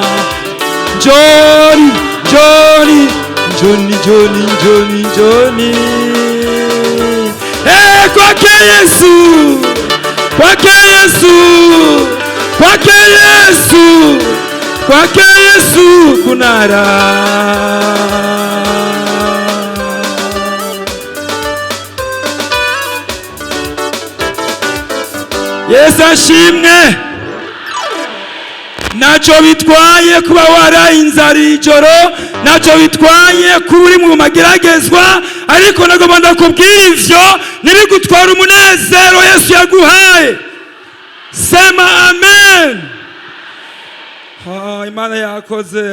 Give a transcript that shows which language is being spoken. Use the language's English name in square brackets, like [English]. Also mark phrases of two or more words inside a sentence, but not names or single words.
[Swahili] Njoni, njoni, njoni, njoni, njoni, njoni, kwake Yesu, kwake Yesu, kwake Yesu, kwake Yesu kuna raha. Yesu ashimwe. [Rundi] Nacho bitwaye kuba waraye inzara ijoro, nacho bitwaye kuba uri mu mageragezwa, ariko nagomba ndakubwira ivyo nibigutwara umunezero Yesu yaguhaye. [Swahili] Sema amen. [Rundi] Imana yakoze.